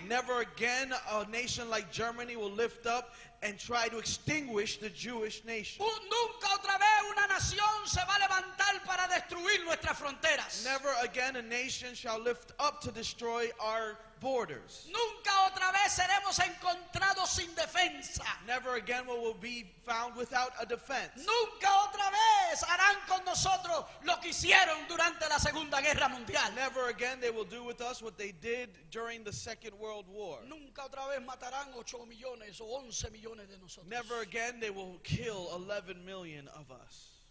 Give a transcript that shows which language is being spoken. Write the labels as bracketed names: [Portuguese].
[English] Never again a nation like Germany will lift up and try to extinguish the Jewish nation. [Spanish] Nunca otra vez una nación se va a levantar para destruir nuestras fronteras. [English] Never again a nation shall lift up to destroy our borders. [Spanish] Nunca otra vez seremos encontrados sin defensa. [English] Never again will we be found without a defense. [Spanish] Nunca otra vez harán con nosotros lo que hicieron durante la Segunda Guerra Mundial. [English] Never again they will do with us what they did during the Second World War. [Spanish] Nunca otra vez matarán 8 millones o 11 millones de nosotros. [English] Never again they will kill 11 million of us.